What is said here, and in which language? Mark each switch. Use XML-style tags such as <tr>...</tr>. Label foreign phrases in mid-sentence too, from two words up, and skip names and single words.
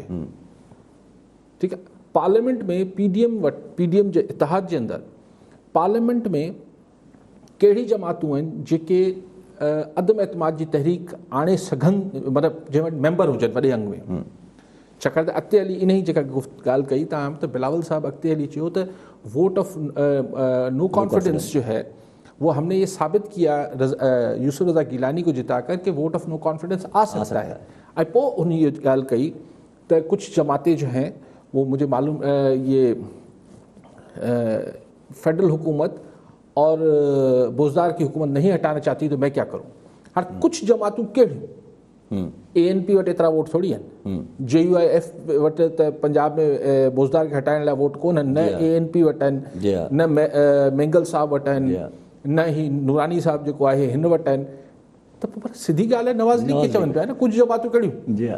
<sd>ठीकु आहे, पार्लियामेंट में PDM जे इतिहाद जे अंदरि पार्लियामेंट में कहिड़ी जमातूं आहिनि जेके अदम एतमाद जी तहरीक आणे सघनि, मतिलबु जंहिं वटि मेंबर हुजनि वॾे अंग में। छाकाणि त अॻिते हली इन ई जेका ॻाल्हि कई तव्हां त बिलावल साहब अॻिते हली चयो त</sd> <en>vote of no confidence</en> <ur>جو ہے وہ ہم نے یہ ثابت کیا یوسف رضا گیلانی کو جتا کر کہ</ur> <en>vote of no confidence</en> <ur>آ سکتا ہے.</ur> <sd>ऐं पोइ उन ये ॻाल्हि कई त</sd> <ur>کچھ جماعتیں جو ہیں وہ مجھے معلوم یہ فیڈرل حکومت اور بزدار کی حکومت نہیں ہٹانا چاہتی، تو میں کیا کروں?</ur> <sd>हाणे कुझु जमातूं कहिड़ियूं ANP वटि एतिरा वोट थोरी आहिनि, JUIF वटि त पंजाब में बोज़दार खे हटाइण लाइ वोट कोन आहिनि, न ANP वटि आहिनि, न मेंगल साहब वटि आहिनि, न ही नूरानी साहब जेको आहे हिन वटि आहिनि। त पोइ पर सिधी ॻाल्हि आहे नवाज़ लीग खे चवनि पिया न कुझु जमातूं कहिड़ियूं।</sd>